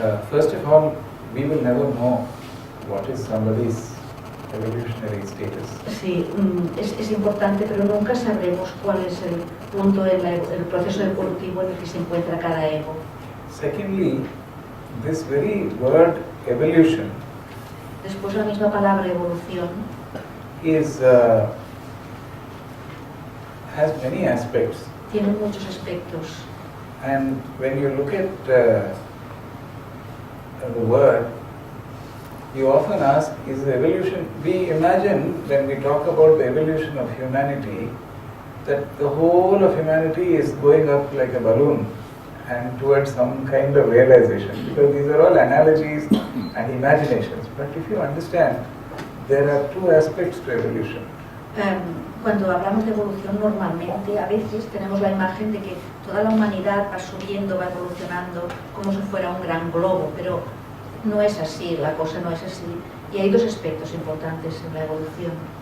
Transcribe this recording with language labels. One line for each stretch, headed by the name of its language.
English: First of all, we will never know what is somebody's evolutionary status.
Spanish: Sí, es importante, pero nunca sabremos cuál es el punto en el proceso evolutivo en el que se encuentra cada ego.
English: Secondly, this very word evolution
Spanish: Después la misma palabra evolución
English: is has many aspects,
Spanish: tiene muchos aspectos.
English: and when you look at the word, you often ask, is the evolution, we imagine when we talk about the evolution of humanity, that the whole of humanity is going up like a balloon and towards some kind of realization, because these are all analogies and imaginations. But if you understand, there are two aspects to evolution.
Spanish: Cuando hablamos de evolución, normalmente a veces tenemos la imagen de que toda la humanidad va subiendo, va evolucionando como si fuera un gran globo, pero no es así, la cosa no es así. Y hay dos aspectos importantes en la evolución.